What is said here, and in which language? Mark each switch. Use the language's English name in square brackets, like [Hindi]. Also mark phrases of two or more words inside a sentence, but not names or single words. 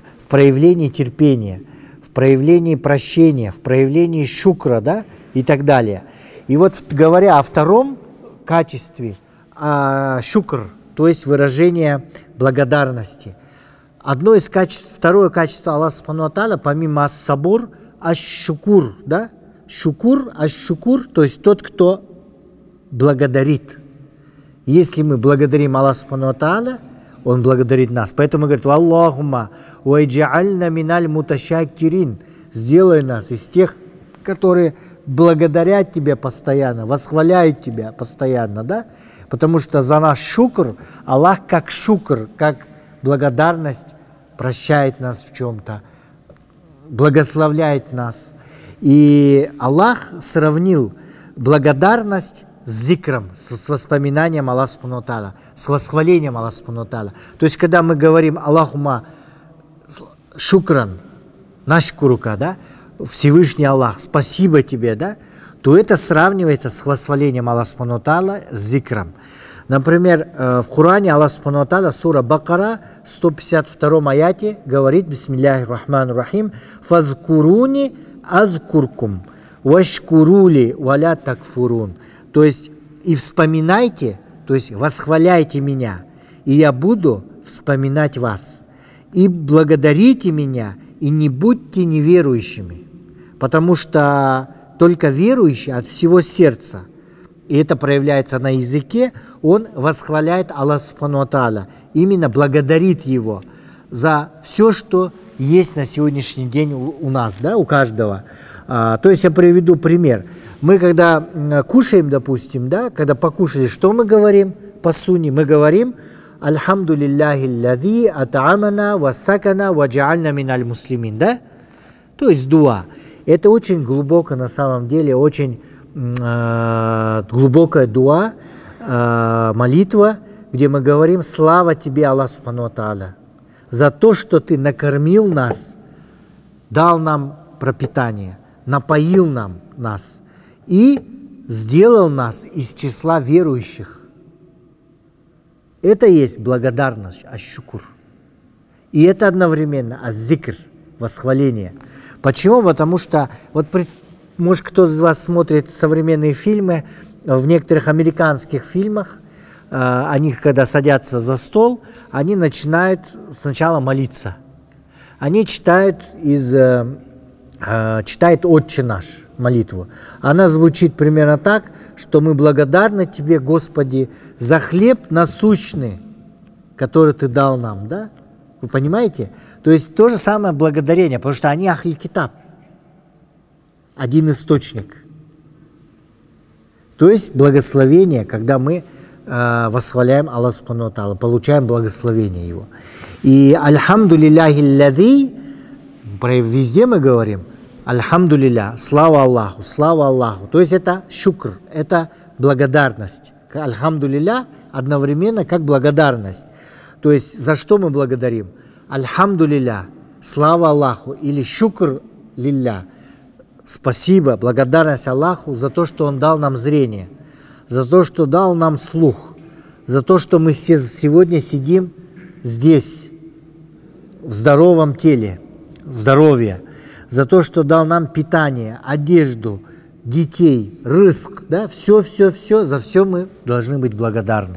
[Russian] В проявлении терпения, в проявлении прощения, в проявлении шукра, да, и так далее. И вот говоря о втором качестве, шукр, то есть выражение благодарности. Одно из качеств, второе качество Аллаха [Arabic] سبحانه وتعالى, [Russian] помимо ас-сабур, аш-шукур, да, шукур, аш-шукур, то есть тот, кто благодарит. Если мы благодарим Аллаха [Arabic] سبحانه وتعالى, [Russian] Он благодарит нас. Поэтому говорит: [Arabic] «اللهم واجعلنا من المتشكرين». [Russian] Сделай нас из тех, которые благодарят Тебя постоянно, восхваляют Тебя постоянно, да? Потому что за наш шукр Аллах как шукр, как благодарность прощает нас в чем-то, благословляет нас. И Аллах сравнил благодарность с зикром, с воспоминанием Аллаха [Arabic] سبحانه وتعالى, [Russian] с восхвалением Аллаха [Arabic] سبحانه وتعالى. [Russian] То есть, когда мы говорим [Arabic] «اللهم شكرا», [Russian] нашкурука, да, Всевышний Аллах, спасибо тебе, да, то это сравнивается с восхвалением Аллаха [Arabic] سبحانه وتعالى, [Russian] с зикром. Например, в Коране Аллах [Arabic] سبحانه وتعالى, [Russian] сура Бакара, 152 аяте, говорит: [Arabic] «بسم الله الرحمن الرحيم، فاذكروني أذكركم، واشكروا لي ولا تكفرون». [Russian] То есть, и вспоминайте, то есть восхваляйте меня, и я буду вспоминать вас. И благодарите меня, и не будьте неверующими. Потому что только верующий от всего сердца, и это проявляется на языке, он восхваляет Аллаха [Arabic] سبحانه وتعالى, [Russian] именно благодарит Его за все, что есть на сегодняшний день у нас, да, у каждого. То есть я приведу пример. Мы когда кушаем, допустим, да, когда покушали, что мы говорим по сунне? Мы говорим: [Arabic] «الحمد لله الذي أطعمنا وسقانا وجعلنا من المسلمين», [Russian] да? То есть дуа. Это очень глубоко, на самом деле, очень глубокая дуа, молитва, где мы говорим: «Слава тебе, [Arabic] الله سبحانه وتعالى, [Russian] за то, что ты накормил нас, дал нам пропитание, напоил нас и сделал нас из числа верующих». Это есть благодарность, аш-шукур. И это одновременно аз-зикр, восхваление. Почему? Потому что, вот, может, кто из вас смотрит современные фильмы, в некоторых американских фильмах, они, когда садятся за стол, они начинают сначала молиться. Они читают «Отче наш» молитву. Она звучит примерно так, что мы благодарны Тебе, Господи, за хлеб насущный, который Ты дал нам, да? Вы понимаете? То есть то же самое благодарение, потому что они [Arabic] أهل كتاب, [Russian] один источник. То есть благословение, когда мы восхваляем Аллаха [Arabic] سبحانه وتعالى, [Russian] получаем благословение Его. [Arabic] И «الحمد لله الذي», [Russian] везде мы говорим «Альхамдулилля», слава Аллаху, слава Аллаху. То есть это шукр, это благодарность. «Альхамдулилля» одновременно как благодарность. То есть за что мы благодарим? «Альхамдулилля», слава Аллаху, или [Arabic] «شكر لله», [Russian] спасибо, благодарность Аллаху за то, что Он дал нам зрение, за то, что дал нам слух, за то, что мы все сегодня сидим здесь, в здоровом теле, здоровье, за то, что дал нам питание, одежду, детей, рызк, да, все, за все мы должны быть благодарны.